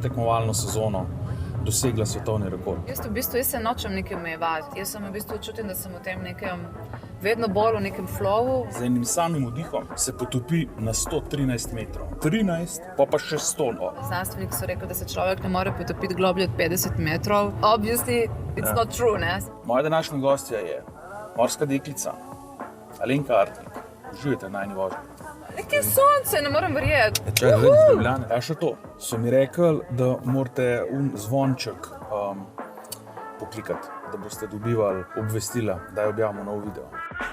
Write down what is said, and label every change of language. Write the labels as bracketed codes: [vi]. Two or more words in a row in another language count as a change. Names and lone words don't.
[sl] tekmovalno sezono dosegla svetovni rekord. Jaz se nočem nekaj omejevati. Jaz sem v bistvu čutim, da sem v tem nekem vedno bolj v nekem flowu. Z enim samim vdihom se potopi na 113 metrov. 13, pa še 100. No. Znanstveniki so rekli, da se človek ne more potopiti globlje od 50 metrov. [en] Obviously, it's not true, [sl] ne? Moja današnja gostja je morska deklica Alenka Artnik. Uživajte na eni vožnji. Nekaj sonce, ne morem verjeti. Čakaj, zdaj iz Ljubljane. Ja, še to. So mi rekli, da morate zvonček poklikati, da boste dobivali obvestila, da je objavimo nov video.